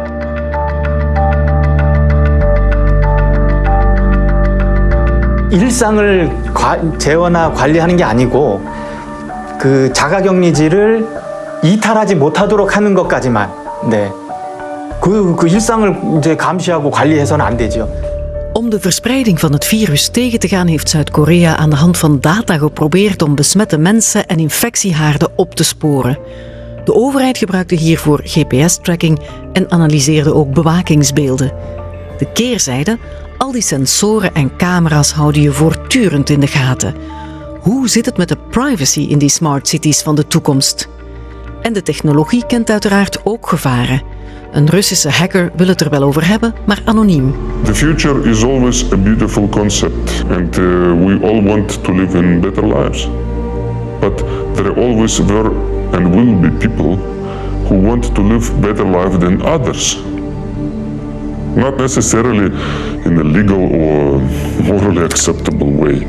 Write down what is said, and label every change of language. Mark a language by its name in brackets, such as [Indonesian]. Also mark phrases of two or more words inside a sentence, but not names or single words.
[Korean] 일상을 재워나 관리하는 게 아니고 그 자가격리지를 이탈하지 못하도록 하는 것까지만, 그 일상을 이제 감시하고 관리해서는 안 되죠. [Dutch] Om de verspreiding van het virus tegen te gaan heeft Zuid-Korea aan de hand van data geprobeerd om besmette mensen en infectiehaarden op te sporen. De overheid gebruikte hiervoor GPS-tracking en analyseerde ook bewakingsbeelden. De keerzijde: al die sensoren en camera's houden je voortdurend in de gaten. Hoe zit het met de privacy in die smart cities van de toekomst? En de technologie kent uiteraard ook gevaren. Een Russische hacker wil het er wel over hebben, maar anoniem. [English] The future is always a beautiful concept, and we all want to live in better lives. But there always were and will be people who want to live better life than others. Not necessarily in a legal or morally acceptable way.